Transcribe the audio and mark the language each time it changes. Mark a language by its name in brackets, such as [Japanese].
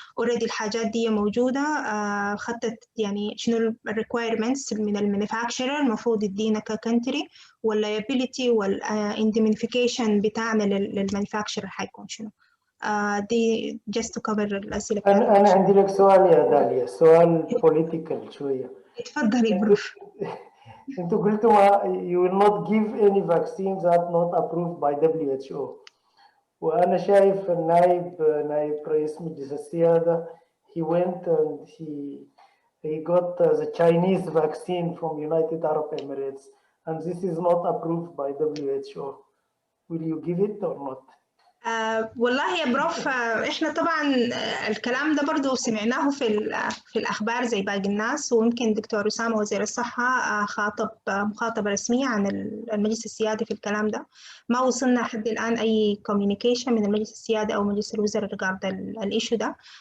[English] already [Arabic] الحاجات دي موجوده. خدت يعني شنو الريكويرمنتس من المانيفاكتشرر المفروض يدينا ككنتري، واللايبيليتي والاندمنيفيكيشن بتاعنا للمانيفاكتشرر حيكون شنو. دي [English] just to cover [Arabic] الأسئلة. أنا عندي لك سؤال يا داليا، سؤال [English] political [Arabic] شوية. اتفضلي بروف. أنتوا قلتوا [English] you will not give any vaccines that not approved by WHO. [Arabic] وأنا شايف نائب رئيس مجلس السيادة [English] he went and he got the Chinese vaccine from United Arab Emirates and this is not approved by WHO. Will you give it or not? [Arabic] والله يا بروف احنا طبعا الكلام ده برضو سمعناه في الاخبار زي باقي الناس، ويمكن دكتور اسامه وزير الصحه خاطب مخاطبه رسميه عن المجلس السيادي في الكلام ده. ما وصلنا حد الان اي كوميونيكيشن من المجلس السيادي او مجلس الوزراء ريجارد الايشو ده.